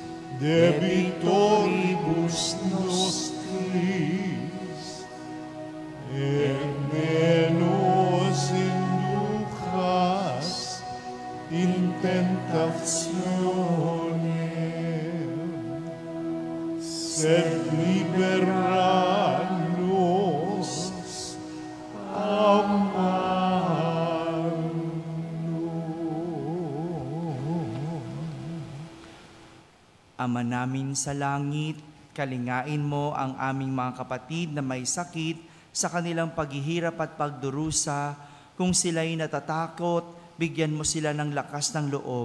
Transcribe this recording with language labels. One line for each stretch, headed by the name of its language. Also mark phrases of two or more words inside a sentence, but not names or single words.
Latin: debitoribus nostris, et ne nos inducas in tentationem, sed libera nos a malo.
Filipino: Ama namin sa langit, kalingain mo ang aming mga kapatid na may sakit sa kanilang paghihirap at pagdurusa. Kung sila'y natatakot, bigyan mo sila ng lakas ng loob.